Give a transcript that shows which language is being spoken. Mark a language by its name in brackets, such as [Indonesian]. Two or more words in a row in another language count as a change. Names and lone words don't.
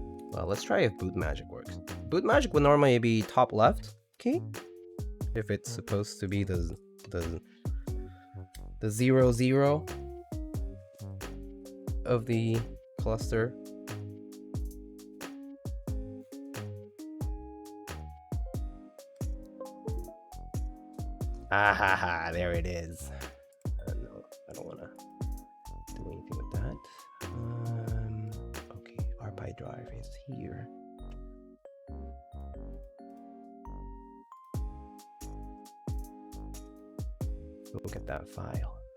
[English] Well, let's try if boot magic works. Boot magic would normally be top left key, if it's supposed to be the 0, 0 of the cluster. Ah ha ha, there it is. No, I don't want to do anything with that. Okay, RPI drive is here. Look at that file.